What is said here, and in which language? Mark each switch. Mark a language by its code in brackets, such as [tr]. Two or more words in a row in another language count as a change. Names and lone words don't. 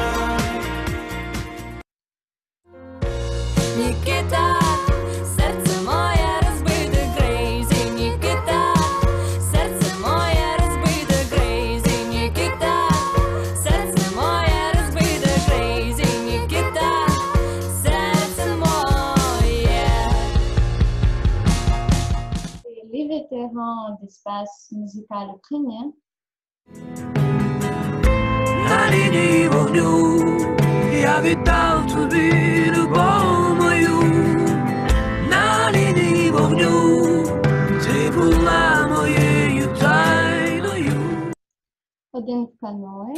[uk] Нікіта, серце моє розбите крейзі, Нікіта, серце моє розбите крейзі, Нікіта, серце моє розбите крейзі, Нікіта, серце моє. [fr] Et les vétérans d'espace musical ukrainien. [uk] На лінії вогню я віддав тобі любов мою. На лінії вогню ти була моєю тайною. Один в каное.